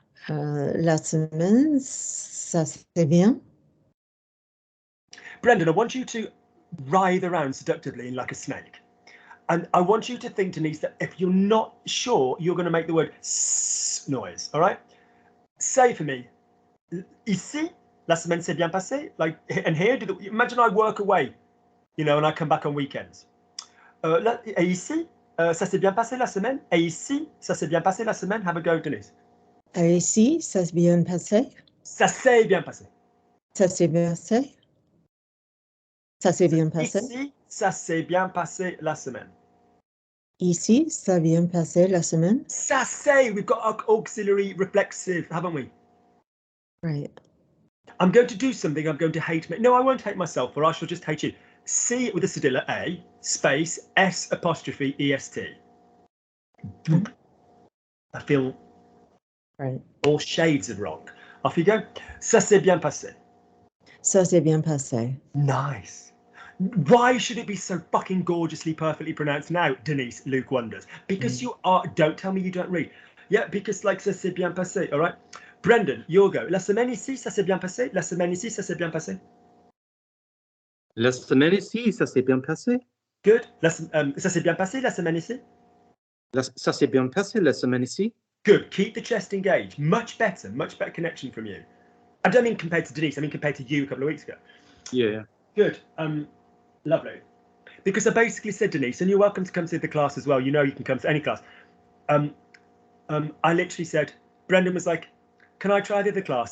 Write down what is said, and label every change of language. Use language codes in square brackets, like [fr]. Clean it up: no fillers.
[fr] La semaine, ça c'est bien. [en] Brendan, I want you to writhe around seductively like a snake. And I want you to think, Denise, that if you're not sure, you're going to make the word s noise. All right? Say for me, [fr] ici, la semaine s'est bien passée. [en] Like, and here, imagine I work away, you know, and I come back on weekends. [fr] Et ici, ça s'est bien passé la semaine. Et ici, ça s'est bien passé la semaine. [en] Have a go, Denise. [fr] Et ici, ça s'est bien passé. Ça s'est bien passé. Ça s'est bien passé. Ça s'est bien passé. Ici, ça s'est bien passé la semaine. Ici, ça vient passer la semaine. Ça c'est, [en] we've got our auxiliary reflexive, haven't we? Right. I'm going to do something I'm going to hate me. No, I won't hate myself, or I shall just hate you. C with a cedilla, A, space, S apostrophe, EST. I feel Right. all shades of wrong. Off you go. [fr] Ça s'est bien passé. Ça s'est bien passé. [en] Nice. Why should it be so fucking gorgeously, perfectly pronounced now, Denise? Luke wonders. Because you are, don't tell me you don't read. Yeah, because like [fr] ça s'est bien passé, [en] all right? Brendan, you'll go. [fr] La semaine ici, ça s'est bien passé. La semaine ici, ça s'est bien passé. La semaine ici, ça s'est bien passé. [en] Good. [fr] Ça s'est bien passé la semaine ici. Ça s'est bien passé la semaine ici. [en] Good. Keep the chest engaged. Much better connection from you. I don't mean compared to Denise, I mean compared to you a couple of weeks ago. Yeah. Good. Lovely. Because I basically said, Denise, and you're welcome to come to the class as well. You know you can come to any class. I literally said, Brendan was like, can I try the other class?